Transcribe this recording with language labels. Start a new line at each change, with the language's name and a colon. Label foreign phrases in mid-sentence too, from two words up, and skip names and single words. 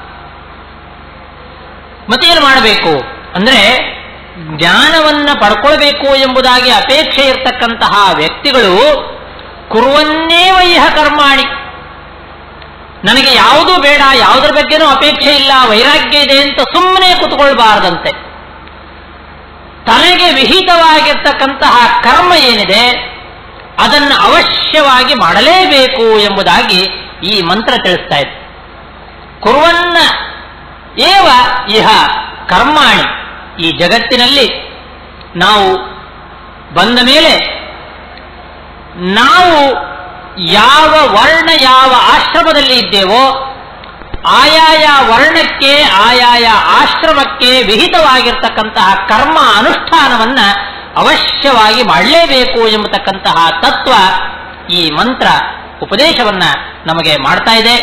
Kannada: ಮತ್ತೇನು ಮಾಡಬೇಕು ಅಂದ್ರೆ, ಜ್ಞಾನವನ್ನು ಪಡ್ಕೊಳ್ಬೇಕು ಎಂಬುದಾಗಿ ಅಪೇಕ್ಷೆ ಇರತಕ್ಕಂತಹ ವ್ಯಕ್ತಿಗಳು
Sanskrit: ಕುರ್ವನ್ನೇವ ಇಹ ಕರ್ಮಾಣಿ,
Kannada: ನನಗೆ ಯಾವುದೂ ಬೇಡ, ಯಾವುದರ ಬಗ್ಗೆನೂ ಅಪೇಕ್ಷೆ ಇಲ್ಲ, ವೈರಾಗ್ಯ ಇದೆ ಅಂತ ಸುಮ್ಮನೆ ಕೂತ್ಕೊಳ್ಬಾರದಂತೆ. ತನಗೆ ವಿಹಿತವಾಗಿರ್ತಕ್ಕಂತಹ ಕರ್ಮ ಏನಿದೆ ಅದನ್ನು ಅವಶ್ಯವಾಗಿ ಮಾಡಲೇಬೇಕು ಎಂಬುದಾಗಿ ಈ ಮಂತ್ರ ತಿಳಿಸ್ತಾ ಇದೆ.
Sanskrit: ಕುರ್ವನ್ನ ಏವ ಇಹ ಕರ್ಮಾಣಿ,
Kannada: ಈ ಜಗತ್ತಿನಲ್ಲಿ ನಾವು ಬಂದ ಮೇಲೆ ನಾವು ಯಾವ ವರ್ಣ ಯಾವ ಆಶ್ರಮದಲ್ಲಿ ಇದ್ದೇವೋ ಆಯಾಯ ವರ್ಣಕ್ಕೆ ಆಯಾಯ ಆಶ್ರಮಕ್ಕೆ ವಿಹಿತವಾಗಿರ್ತಕ್ಕಂತಹ ಕರ್ಮ ಅನುಷ್ಠಾನವನ್ನ ಅವಶ್ಯವಾಗಿ ಮಾಡಲೇಬೇಕು ಎಂಬತಕ್ಕಂತಹ ತತ್ವ ಈ ಮಂತ್ರ ಉಪದೇಶವನ್ನ ನಮಗೆ ಮಾಡ್ತಾ ಇದೆ.